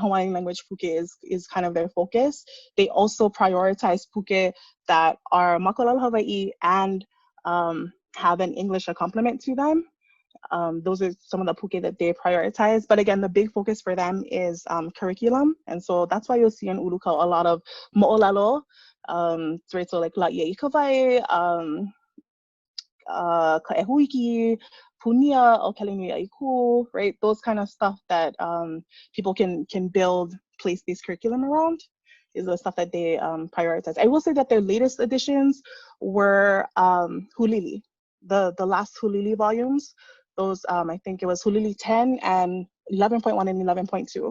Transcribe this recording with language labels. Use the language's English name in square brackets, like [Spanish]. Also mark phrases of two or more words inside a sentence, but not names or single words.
[English] Hawaiian language puke is kind of their focus. They also prioritize puke that are [Hawaiian] makalal Hawaii [English] and have an English accompaniment to them. Those are some of the puke that they prioritize. But again, the big focus for them is curriculum. And so that's why you'll see in Ulukau a lot of mo'olelo, right? So like la'iai kawai, ka'ehuiki, punia, o kelenui aiku, right? Those kind of stuff that people can build place-based curriculum around is the stuff that they prioritize. I will say that their latest editions were Hulili, the last Hulili volumes. Those, I think it was Hulili 10 and 11.1 and 11.2.